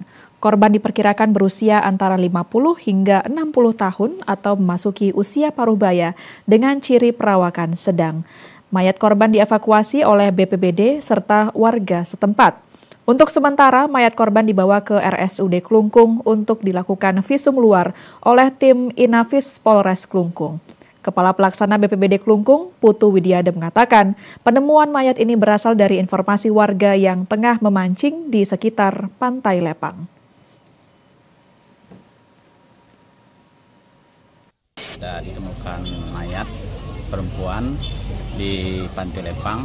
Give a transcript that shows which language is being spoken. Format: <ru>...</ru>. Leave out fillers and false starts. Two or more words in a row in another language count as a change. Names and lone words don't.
<id>Korban diperkirakan berusia antara 50 hingga 60 tahun atau memasuki usia paruh baya dengan ciri perawakan sedang. Mayat korban dievakuasi oleh BPBD serta warga setempat. Untuk sementara, mayat korban dibawa ke RSUD Klungkung untuk dilakukan visum luar oleh tim Inafis Polres Klungkung. Kepala Pelaksana BPBD Klungkung, Putu Widiade mengatakan, penemuan mayat ini berasal dari informasi warga yang tengah memancing di sekitar Pantai Lepang. Sudah ditemukan mayat perempuan di Pantai Lepang.</id>